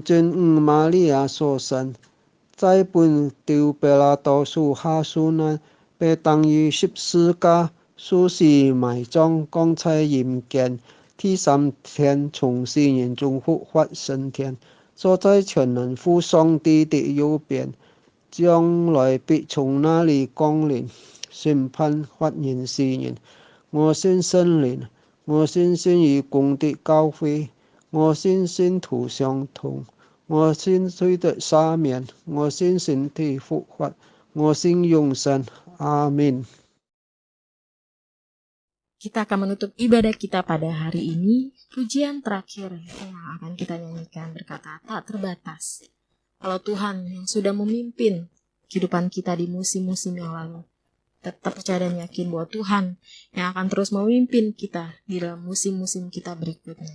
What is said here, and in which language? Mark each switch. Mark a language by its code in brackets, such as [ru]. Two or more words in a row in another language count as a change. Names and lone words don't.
[zh] 真母瑪利亞所生，在本丟彼拉多屬下受難，被當於十字架，受死埋葬，降在陰間，第三天從死人中復活升天，坐在全能父上帝的右邊，將來必從那裡降臨，審判活人死人。我信聖靈，我信信義公的教會，我信信徒相通，我信罪的赦免，我信身體復活，我信永生。阿們。 [id] Kita akan menutup ibadah kita pada hari ini. Pujian terakhir yang akan kita nyanyikan berkata, tak terbatas. Kalau Tuhan yang sudah memimpin kehidupan kita di musim-musim yang lalu, tetap percaya dan yakin bahwa Tuhan yang akan terus memimpin kita di dalam musim-musim kita berikutnya.